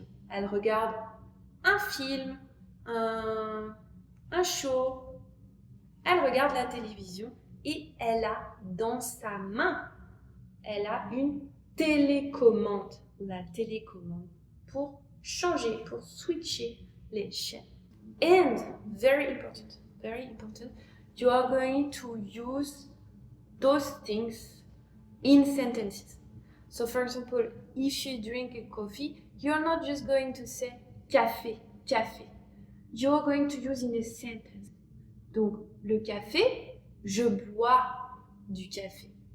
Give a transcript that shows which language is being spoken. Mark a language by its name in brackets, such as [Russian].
[French] Elle regarde un film, un show. Elle regarde la télévision et elle a dans sa main, une télécommande. La télécommande pour changer, pour switcher les chaînes. [English] And very important, you are going to use those things in sentences. So for example, if you drink a coffee, you're not just going to say café. You're going to use in a sentence. [French] Donc, le café, je bois du café.